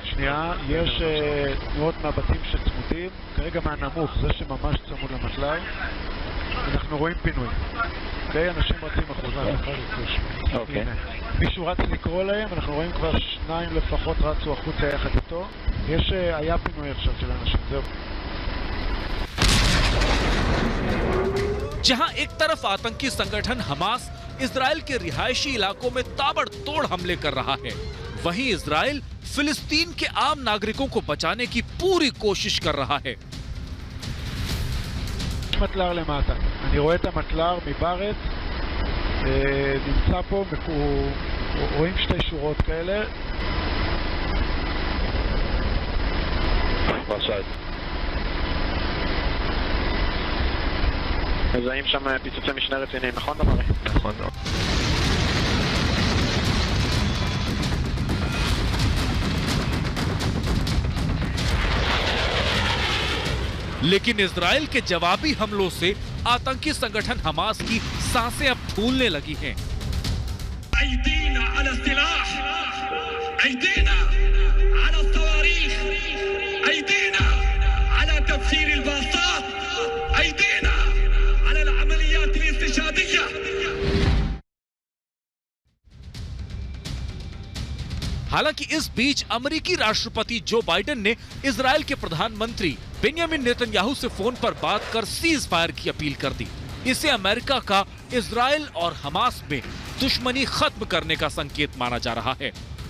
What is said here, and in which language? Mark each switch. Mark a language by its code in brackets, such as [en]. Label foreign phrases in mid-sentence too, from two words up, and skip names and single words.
[he] שנייה, יש תנועות מהבתים שצמודים, כרגע מהנמוך, זה שממש צמוד למטלב. אנחנו רואים פינוי. אוקיי, אנשים רצים החוצה. אוקיי. מישהו רץ לקרוא להם, אנחנו רואים כבר 2 לפחות רצו החוצה יחד איתו. היה פינוי עכשיו של אנשים, זהו. [hi] जहां एक तरफ आतंकी संगठन हमास इजराइल के रिहायशी इलाकों में ताबड़तोड़ हमले कर रहा है, वहीं इजराइल फिलिस्तीन के आम नागरिकों को बचाने की पूरी कोशिश कर रहा है। [he] מטלר למטה. אני רואה את המטלר מבארץ, נמצא פה, רואים 2 שורות כאלה. פרשד. מזהים שם פיצוצי משנה רציניים, נכון דמרי? נכון. [hi] लेकिन इजराइल के जवाबी हमलों से आतंकी संगठन हमास की सांसें अब फूलने लगी हैं। [ar] أيدينا على السلاح، أيدينا على الصواريخ، أيدينا على تفجير الباصات، أيدينا على العمليات الاستشهادية. [hi] हालांकि इस बीच अमेरिकी राष्ट्रपति जो बाइडेन ने इजराइल के प्रधानमंत्री बेंयामिन नेतन्याहू से फोन पर बात कर [en] cease fire [hi] की अपील कर दी। इसे अमेरिका का इजराइल और हमास में दुश्मनी खत्म करने का संकेत माना जा रहा है।